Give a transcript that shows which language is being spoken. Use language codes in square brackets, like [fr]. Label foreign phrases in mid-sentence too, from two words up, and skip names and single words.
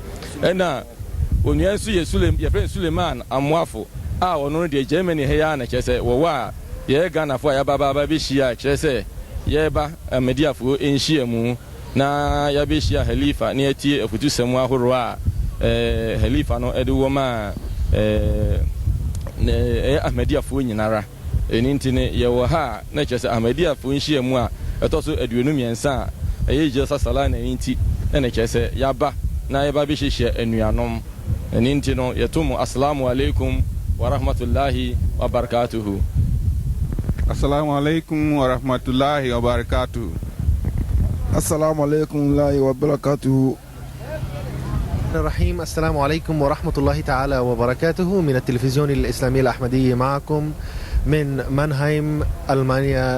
[ak] Ɛna onua nso yɛfrɛ Suleiman Amoafo a ɔno no deɛ Germany ha yɛ a na kyerɛ sɛ wɔwɔ a yɛyɛ Ghanafoɔ a yɛaba bɛhyia a kyerɛ sɛ yɛreba Ahmadiyyafoɔ nhyia mu na yɛabɛhyia Halifa na yɛatie afutusɛm ahoroɔ a Halifa no ɛde wɔ ma ɛyɛ Ahmadiyyafoɔ nyinara. Ɛno nti no yɛwɔ ha a na kyerɛ sɛ Ahmadiyyafoɔ nhyia mu a ɛtɔ so 23 a ɛyɛ Jalsa Salana nti ɛna kyerɛ sɛ yɛaba na yɛba bɛhyehyɛ anuanom. Ɛno nti no yɛto mu [ar] السلام عليكم ورحمة الله وبركاته. السلام عليكم ورحمة الله وبركاته. السلام عليكم وبركاته. الرحيم. السلام عليكم ورحمة الله تعالى وبركاته. من التلفزيون الإسلامي الأحمدي معكم من مانهايم ألمانيا.